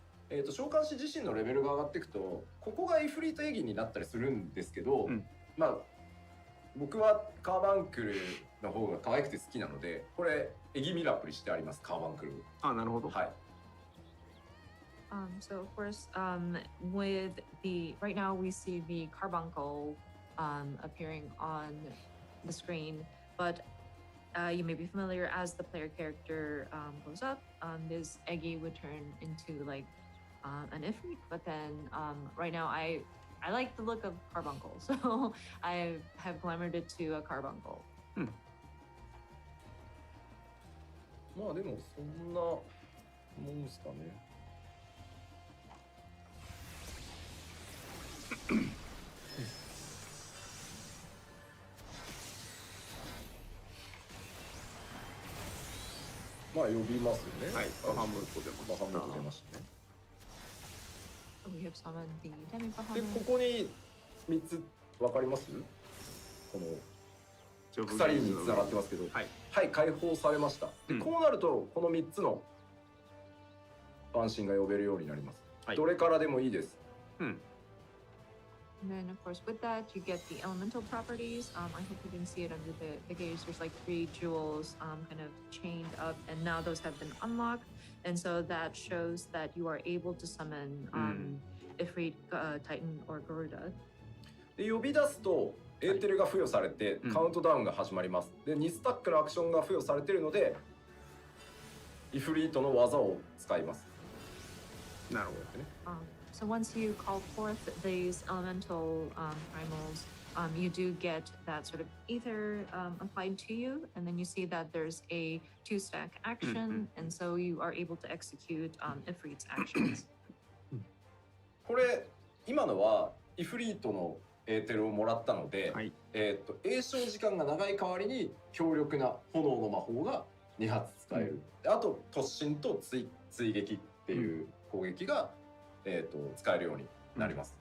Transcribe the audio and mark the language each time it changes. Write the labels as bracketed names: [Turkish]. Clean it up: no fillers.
[Japanese] 召喚師自身のレベルが上がっていくと、ここがイフリートエギになったりするんですけど、まあ僕はカーバンクルの方が可愛くて好きなので、これエギミラプリしてあります、カーバンクル。あ、なるほど。はい。 [English] So of course, with the right now we see the carbuncle appearing on the screen, but you may be familiar as the player character goes up, this Eggy would turn into like an Ifrit. But then right now I like the look of carbuncle, so I have glamored it to a carbuncle. [Japanese] まあでもそんなもんですかね。まあ呼びますよね。はい。バハムート出ました。バハムート出ましたね。 [English] So we have summoned the demi で、 Bahamut. [Japanese] ここに3つ分かります？このジョブ鎖に繋がってますけど、はい。はい、解放されました。で、こうなるとこの3つの万神が呼べるようになります。はい。どれからでもいいです。 [English] And then, of course, with that, you get the elemental properties. I hope you can see it under the gauge. There's like 3 jewels kind of chained up, and now those have been unlocked. And so that shows that you are able to summon Ifrit, Titan, or Garuda. [Japanese] で、呼び出すとエーテルが付与されて、カウントダウンが始まります。で、2スタックのアクションが付与されているので、イフリートの技を使います。なるほどね。 [English] So once you call forth these elemental primals, you do get that sort of ether applied to you, and then you see that there's a 2-stack action, and so you are able to execute Ifrit's actions. [Japanese] これ今のはイフリートのエーテルをもらったので、はい。栄唱時間が長い代わりに強力な炎の魔法が2発使える。で、あと突進と追撃っていう攻撃が、使えるようになります。